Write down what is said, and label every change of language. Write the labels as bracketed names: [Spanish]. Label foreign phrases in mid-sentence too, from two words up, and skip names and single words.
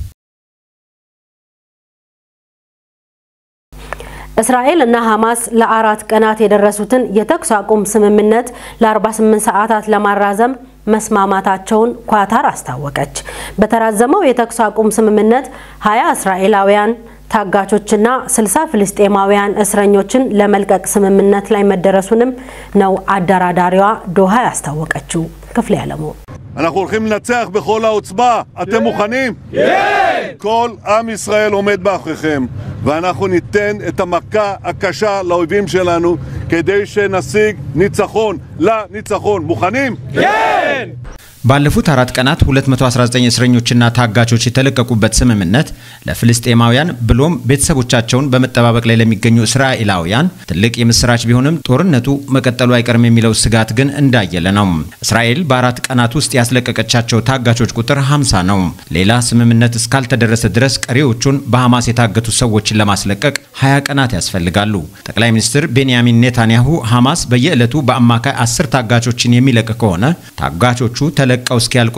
[Amharic] እስራኤል እና ሐማስ ለ4 ቀናት የደረሱትን የተኩስ አቁም ስምምነት ለ48 ሰዓታት ለማራዘም መስማማታቸውን ኳታር አስታወቀች። በተራዘመው የተኩስ አቁም ስምምነት 20 እስራኤላውያን ታጋቾችና 60 ፍልስጤማውያን እስረኞችን ለመልቀቅ ስምምነት ላይ መደረሱንም ነው አደራዳሪዋ ዶሃ ያስታወቀችው። ክፍል ያለሙ [Hebrew] אנחנו הולכים לנצח בכל העוצמה. אתם מוכנים? כן! כל עם ישראל עומד מאחוריכם, ואנחנו ניתן את המכה הקשה לאויבים שלנו כדי שנשיג ניצחון לניצחון. מוכנים? כן! [Amharic] ባለፉት 4 ቀናት 219 እስረኞችና ታጋቾች የተለቀቁበት ስምምነት ለፍልስጤማውያን ብሎም ቤተሰቦቻቸውን በመጠባበቅ ላይ ለሚገኙ እስራኤላውያን ትልቅ የምስራች ቢሆንም ጦርነቱ መቀጠሉ አይቀርም የሚለው ስጋት ግን እንዳየለ ነው። እስራኤል በ4 ቀናት ውስጥ ያስለቀቀቻቸው ታጋቾች ቁጥር 50 ነው። ሌላ ስምምነት እስካልተደረሰ ድረስ ቀሪዎቹን በሐማስ የታገቱ ሰዎችን ለማስለቀቅ 20 ቀናት ያስፈልጋሉ። ጠቅላይ ሚኒስትር ቤንያሚን ኔታንያሁ ሐማስ በየዕለቱ በአማካይ 10 ታጋቾችን የሚለቅ ከሆነ ታጋቾቹ ለቀው እስኪያልቁ